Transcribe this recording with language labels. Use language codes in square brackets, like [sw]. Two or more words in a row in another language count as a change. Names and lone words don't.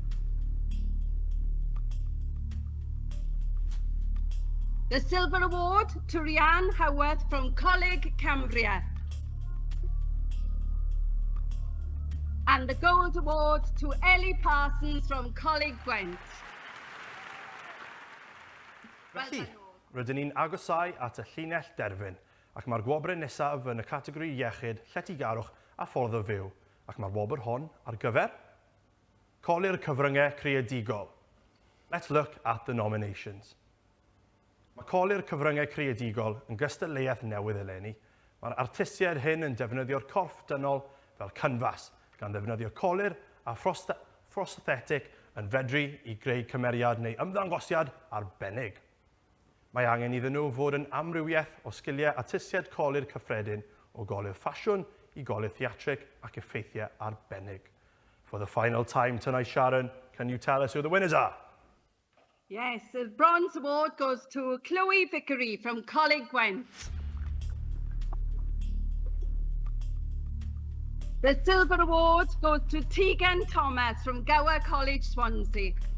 [en] The Silver Award to Rhiann Howarth from Coleg Cambria. And the Gold Award to Ellie Parsons from Coleg Gwent. [cy] Felly, rydyn ni'n agosau at y llinell derfyn, ac mae'r gwobrau nesaf yn y categori iechyd, lletygarwch a ffordd o fyw, ac mae'r wobr hon ar gyfer Colir Cyfryngau Creadigol. [en] Let's look at the nominations. [cy] Mae Colir Cyfryngau Creadigol yn gystadleuaeth newydd eleni. Mae'r artistiaid hyn yn defnyddio'r corff dynol fel cynfas, gan ddefnyddio colir a prosthetic yn fedru i greu cymeriad neu ymddangosiad arbennig. Mae angen iddyn nhw fod yn amrywiaeth o sgiliau artistiaid colir cyffredin o golir ffasiwn i golir theatrig ac effeithiau arbennig. [en] For the final time tonight, Sharon, can you tell us who the winners are? Yes, the Bronze Award goes to Chloe Vickery from Coleg Gwent. The Silver Award goes to Tegan Thomas from Gower College, Swansea.